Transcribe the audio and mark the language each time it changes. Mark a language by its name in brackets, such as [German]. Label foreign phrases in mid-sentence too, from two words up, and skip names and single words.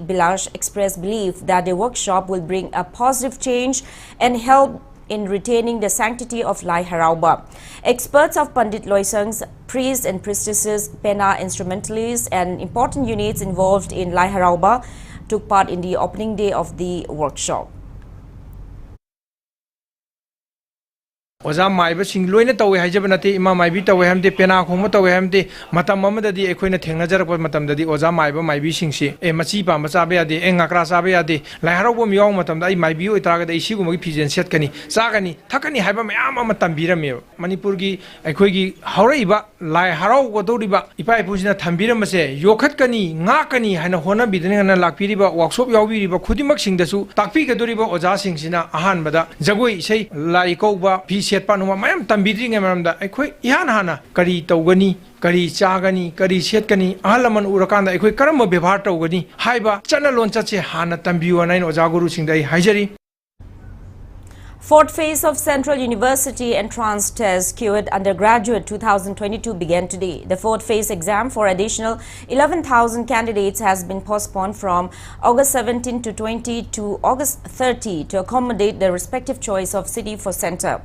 [English] Bilash expressed belief that the workshop will bring a positive change and help in retaining the sanctity of Lai Harauba. Experts of Pandit Loisang's priests and priestesses, Pena instrumentalists and important units involved in Lai Harauba took part in the opening day of the workshop. [Manipuri] Oza maiba sing loina tawe haijabanati ima maibi tawe hamde pena khoma tawe hamde matam amadadi ekoina thengnajarak matamdadi oza maiba maibi singsi e machi pa machabe ade e ngakra sabe ade lai haraubo miyong matamda ai maibi oitraga da isi gumagi pijen setkani chagani thakani haiba mayam ama tambirame manipur gi ekoigi hauraiba lai harau go doriba ipai pujina thambiramase yokhatkani ngakani haina hona bidena lakpiriba workshop yawbiriba khudimak singdasu takpi gadoriba oza singsina ahan bada jagoi sei lai kauba set panuma mayam tambidring maramda ekhoi ihan hana kari tawgani kari chagani kari setkani ahalaman urakanda ekhoi karamba bevhar tawgani haiba chana loncha che hana tambiu anain ojaguru singdai haijari. [English] Fourth phase of Central University Entrance Test QED Undergraduate 2022 began today. The fourth phase exam for additional 11,000 candidates has been postponed from August 17 to 20 to August 30 to accommodate the respective choice of city for center.